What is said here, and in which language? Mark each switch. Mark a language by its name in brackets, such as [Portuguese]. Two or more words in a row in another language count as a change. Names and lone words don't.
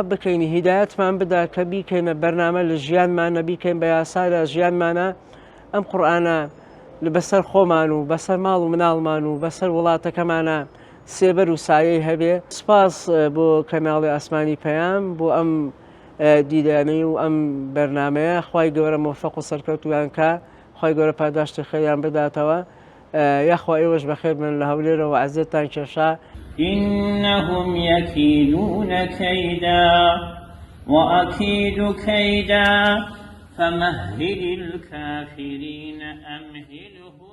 [Central Kurdish] بکەین هیدایەتمان بدا کە بیکەینە بەرنامە لە ژیانمانە بیکەین بە یاسا لە ژیانمانە ئەم قورئانە بەسەر خۆمان و بەسەر ماڵ و مناڵمان و بەسەر وڵاتەکەمانە سێبەر و سایەی هەبێ سپاس بۆ کەناڵی ئاسمانی پەیام بۆ ئەم دیدانەی و ئەم بەرنامەیە خی گەورە مۆفەق و سەرکەوتویان کە خی گەورە پاداشتی خێریان بداتەوە یاخوا ئێوەش بەخێر من لە هەولێرەوە عەزیزتان کێشا [Arabic] إنهم يكيدون كيدا وأكيد كيدا فمهل الكافرين أمهلهم